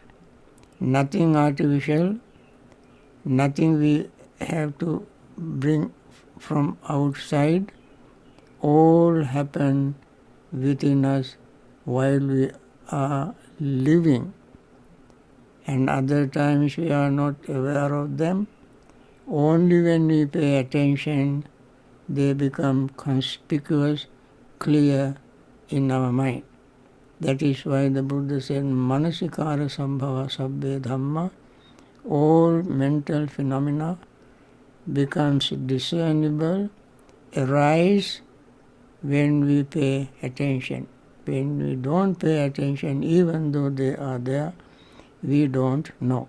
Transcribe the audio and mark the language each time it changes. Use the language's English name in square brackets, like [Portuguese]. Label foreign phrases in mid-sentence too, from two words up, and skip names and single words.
[English] Nothing artificial, nothing we have to bring from outside, all happen within us while we are living. And other times we are not aware of them. Only when we pay attention, they become conspicuous, clear in our mind. That is why the Buddha said, [Pali] Manasikara sambhava sabbe dhamma, [English] all mental phenomena becomes discernible, arise when we pay attention. When we don't pay attention, even though they are there, we don't know.